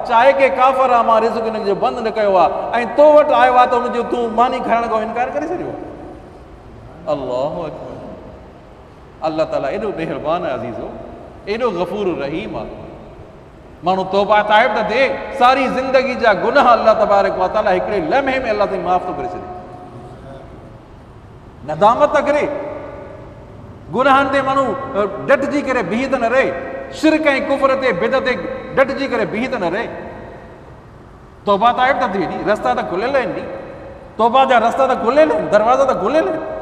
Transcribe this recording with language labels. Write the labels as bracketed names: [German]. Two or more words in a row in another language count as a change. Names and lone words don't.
[Sindhi] चाहे के काफ़िर आहे, मां रिज़्क़ हिन जो बंदि न कयो आहे, ऐं तो वटि आयो आहे त हुनजो तूं मानी खाइण खां इनकार करे छॾियो। [Arabic] الله أكبر. [Sindhi] अल्लाह ताला एॾो मेहरबान आहे अज़ीज़ो, एॾो गफ़ूर रहीम आहे। माण्हू तौबा ताइब त थिए, सारी ज़िंदगी जा गुनाह [Arabic] الله تبارك وتعالى [Sindhi] हिकिड़े लम्हे में अल्लाह ताईं माफ़ थो करे छॾे। नदामत त करे, गुनाहनि ते माण्हू डटिजी करे बीह त न रहे, शिरक ऐं कुफ़र ते बिदअत ते डटिजी करे बीह त न रहे। तौबा ताइब त थिए नी, रस्ता त खुलियल आहिनि नी, तौबा जा रस्ता त खुलियल आहिनि, दरवाज़ा त खुलियल आहिनि।